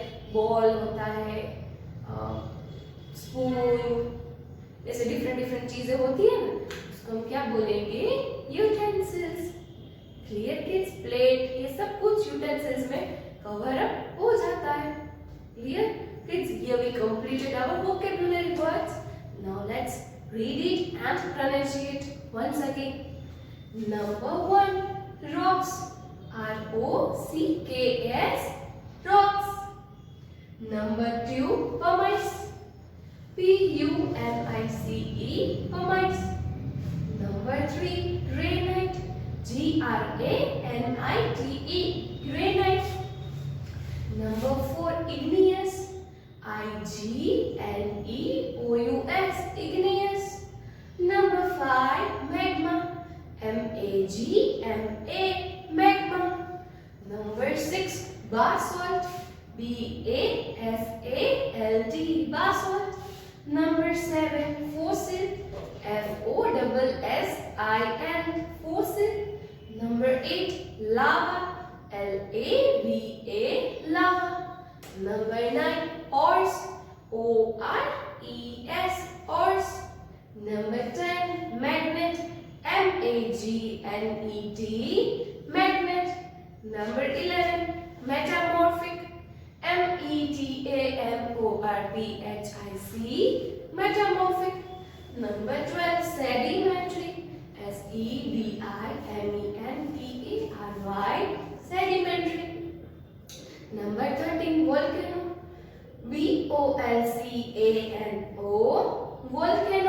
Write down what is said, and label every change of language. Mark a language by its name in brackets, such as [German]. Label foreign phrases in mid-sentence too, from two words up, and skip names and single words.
[Hindi] बॉल होता है, स्पून, ऐसे डिफरेंट चीजें होती है ना, उसको हम क्या बोलेंगे? [English] Utensils. Clear kids? [Hindi] प्लेट, ये सब कुछ यूटेंसिल्स में [English] cover up [Hindi] हो जाता है. [English] Clear kids? Here we completed our vocabulary words. Now let's read it and pronunciate once again. Number 1, rocks. R-O-C-K-S, rocks. Number 2, pumice. P-U-M-I-C-E, pumice. Number 3, granite. G-R-A-N-I-T-E, granite. Number 4, igneous. I-G-N-E-O-U-S, igneous. Number 5, magma. M-A-G-M-A, magma. Number 6, basalt. B-A-S-A-L-T, basalt. Number 7, fossil. F-O-S-S-I-N, fossil. Number 8, lava. L-A-V-A, lava. Number 9, ores. O-R-E-S, ores. Number 10, magnet. M-A-G-N-E-T, magnet. Number 11, metamorphic. M-E-T-A-M-O-R-P-H-I-C, metamorphic. Number 12, sedimentary. sedimentary. Sedimentary. Number 13, volcano. volcano. Volcano.